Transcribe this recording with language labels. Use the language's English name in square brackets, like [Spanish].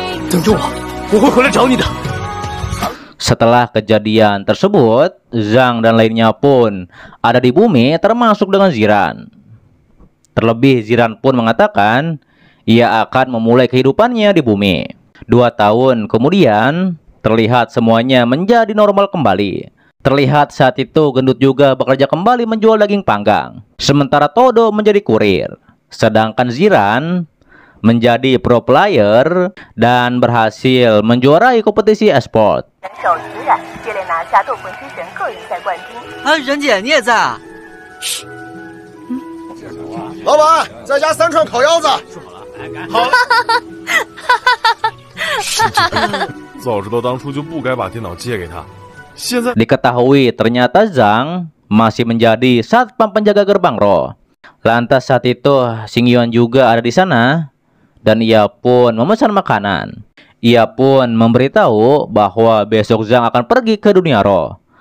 [Chinese] 等着我，我会回来找你的。 [Indonesian] Setelah kejadian tersebut, Zhang dan lainnya pun ada di bumi termasuk dengan Ziran. Terlebih Ziran pun mengatakan ia akan memulai kehidupannya di bumi. 2 tahun kemudian terlihat semuanya menjadi normal kembali. Terlihat saat itu Gendut juga bekerja kembali menjual daging panggang. Sementara Todo menjadi kurir. Sedangkan Ziran menjadi pro player dan berhasil menjuarai kompetisi e-sport. [Chinese] 啊，任姐你也在啊？老板，再加3串烤腰子。好。早知道当初就不该把电脑借给他。现在 [Indonesian] Diketahui ternyata Zhang masih menjadi satpam penjaga gerbang roh. Lantas saat itu Xingyuan juga ada di sana dan ia pun memesan makanan. Ia pun memberitahu bahwa besok Zhang akan pergi ke dunia roh.